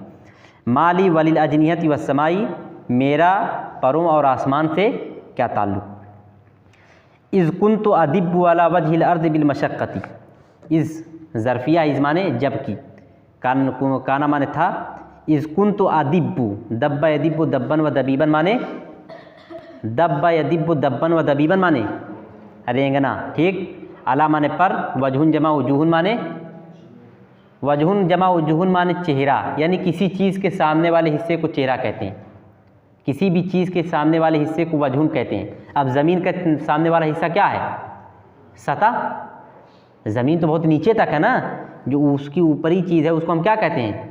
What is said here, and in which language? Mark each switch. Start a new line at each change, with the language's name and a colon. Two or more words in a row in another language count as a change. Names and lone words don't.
Arabic: ما لي وللأجنحة والسماء,
Hindi: मेरा परों और आसमान से क्या ताल्लुक़।
Arabic: إذ كنت أدب على وجه الأرض بالمشقة، إذ ظرفية، إذ
Hindi: माने जबकि,
Arabic: काना
Hindi: माने था,
Arabic: إذ كنت أدب، دب يدب دبا ودبيبا माने، دب يدب دبا ودبيبا माने, दब्बा यदिब्बु दब्बन व दबीबन
Hindi: माने रेंगना, ठीक। अला माने पर,
Arabic: وجه جمع وجوه
Hindi: माने,
Arabic: وجه جمع وجوه
Hindi: माने चेहरा, यानी किसी चीज़ के सामने वाले हिस्से को चेहरा कहते हैं, किसी भी चीज़ के सामने वाले हिस्से को वजहुन कहते हैं। अब ज़मीन का सामने वाला हिस्सा क्या है? सतह। ज़मीन तो बहुत नीचे तक है ना, जो उसकी ऊपरी चीज़ है उसको हम क्या कहते हैं?